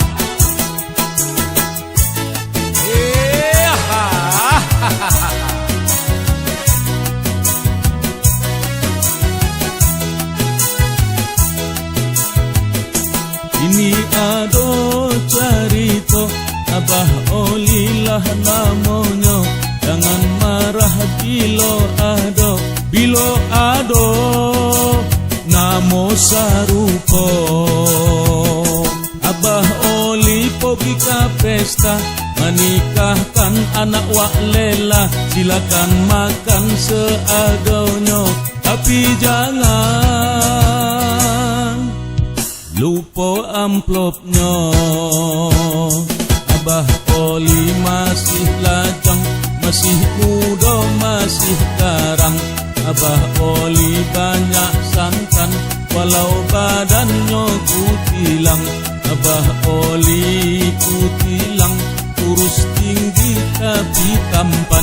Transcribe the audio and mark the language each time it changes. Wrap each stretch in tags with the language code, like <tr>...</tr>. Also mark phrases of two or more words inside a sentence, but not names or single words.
<id>Ini ado cerita Abah Olilah namanya.</id> <min>Jangan marah bilo ado namo sarupo.</min> <id>Abah Oli pergi ke pesta menikahkan anak wak lela. Silakan makan seadanya, tapi lupa amplopnya. Abah Oli masih lajang, masih muda, masih garang. Abah Oli banyak santan, walau badannya kutilang. Abah Oli kutilang, kurus tinggi tapi tampan.</id>